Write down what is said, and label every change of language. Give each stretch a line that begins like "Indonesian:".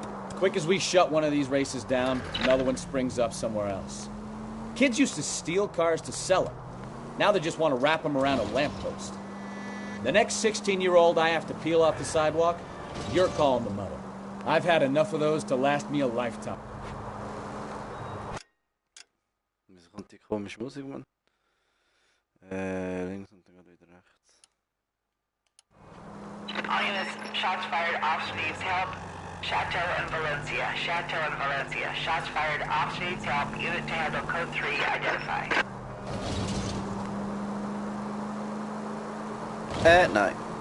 English: Quick as we shut one of these races down, another one springs up somewhere else. Kids used to steal cars to sell them. Now they just want to wrap them around a lamppost. The next 16-year-old I have to peel off the sidewalk, you're calling the mother. I've had enough of those to last me a lifetime.
German: Wieso kommt die komische Musik, Mann? Links und dann geht wieder rechts.
English: All units, shots fired, officer needs help. Chateau and Valencia. Chateau and Valencia. Shots fired, officer needs help. Unit to handle code 3, identify.
German: Nein.